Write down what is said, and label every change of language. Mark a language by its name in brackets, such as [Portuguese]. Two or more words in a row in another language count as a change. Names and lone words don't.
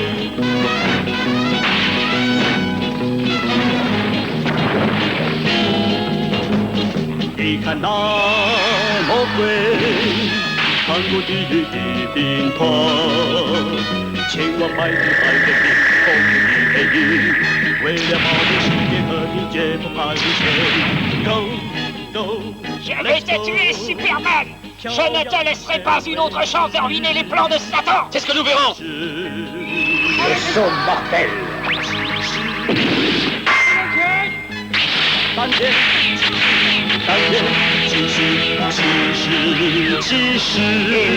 [Chinese] 你看那魔鬼穿过地狱的兵团，千万百里海的兵，风的黑鹰，为了保护世界和平，绝不怕牺牲。 [English] Go go。 [French] Je vais te tuer, Superman! Je ne te laisserai pas une autre chance de ruiner les plans de Satan! C'est ce que nous verrons! Le saut mortel! Et